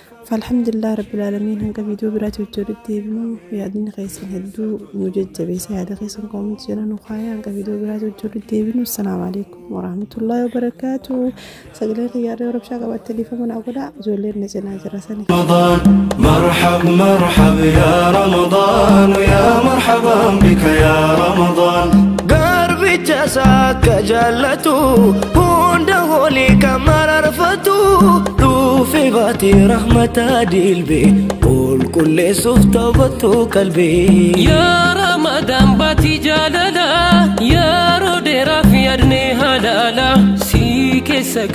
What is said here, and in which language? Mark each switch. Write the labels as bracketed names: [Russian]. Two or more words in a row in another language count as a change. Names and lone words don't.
[Arabic] فالحمد لله رب العالمين, [Oromo] hanga viidiyoo biraatti wajjin walitti deebinu. Yaadni keessan hedduu nu jajjabeessa. Yaada keessan koomantii jala nu kaayaa. Hanga viidiyoo biraatti wajjin walitti deebinu. [Arabic] السلام عليكم ورحمة الله وبركاته. [Oromo] Sagalee xiyyaara Europe shaa qabattee dhiifama naa godhaa. Ijoolleen na cinaa jira sani. [Arabic] رمضان، مرحب، مرحب يا رمضان، يا مرحبا بك يا رمضان. [Oromo] Garbicha isaa akka jaallatu, hunda hoolii kan mararfatu, dhufe baatee rahmata dilbe, qulqulleessuuf tawbatu qalbii. Yaa Ramadaan baatii jaalala, yeroo dheeraaf yaadne halaala, si keessa